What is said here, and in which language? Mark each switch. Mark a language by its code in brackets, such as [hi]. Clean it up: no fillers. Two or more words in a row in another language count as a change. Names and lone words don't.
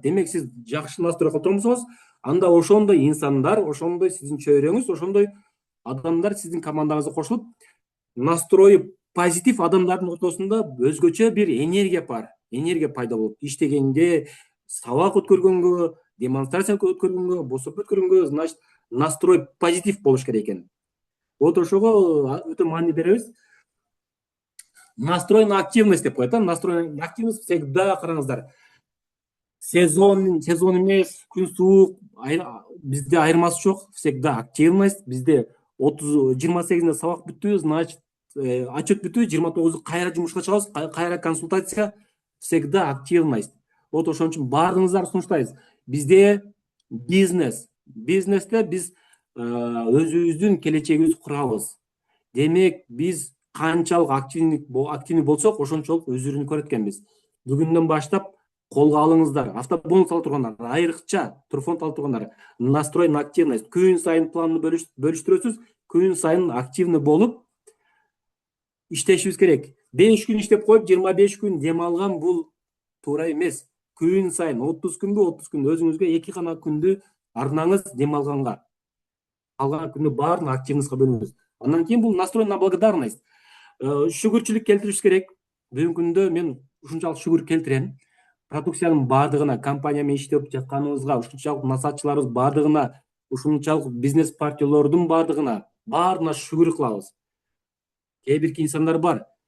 [ky] Демек сиз жакшы настрой калтырмасаңыз, анда ошондой инсандар, ошондой сиздин чөйрөңүз, ошондой адамдар сиздин командаңызга кошулуп, [ru] настрою позитив [ky] адамдардын ортосунда өзгөчө бир энергия бар. Энергия пайда болот. Иштегенге, сабак өткөргөнгө, демонстрация өткөргөнгө, босоп өткөргөнгө, значит, [ru] настрой позитив [ky] болуш керек экен. Вот ошого өтө маани беребиз. [ru] Настрой на активность [ky] деп коет. [ru] Настрой на активность всегда, [ky] караңыздар, сезон эмес, күн суук, бизде айырмасы жок. [ru] Всегда активность. [ky] Бизде 28-де сабак бүттү, значит, отчет бүттү, 29-ду кайра жумушка чыгабыз, кайра консультация. [ru] Всегда активность. [ky] Вот ошон үчүн баарыңыздар сунуштайбыз. Бизде бизнесте биз өзүбүздүн келечегибизди курабыз. Демек биз канчалык активный болсок, ошончолук өзүрүн көрөт экенбиз. Бүгүндөн баштап колго алыңыздар. Автобонус алып тургандар, айрыкча турфонд алып тургандар, [ru] настрой на активность. [ky] Күн сайын планды бөлүштүрөсүз, күн сайын активный болуп иштешибиз керек. 5 күн иштеп коюп, 25 күн дем алган бул туура эмес. Күн сайын 30 күн өзүңүзгө 2 гана күндү арнаңыз дем алганга. Калган күндү баарын активностька бөлүңүз. Андан кийин бул [ru] настрой на благодарность. [ky] Шүгүрчүлүк келтириш керек. Бүгүнкү күндө мен ушунчалык шүгүр келтирем. Продукциянын баардыгына, компания менен иштеп жатканыбызга, ушунчалык насатчыларыбыз баардыгына, ушунчалык бизнес партиялордун баардыгына, баарына шүгүр кылабыз. Кээ бир инсандар бар.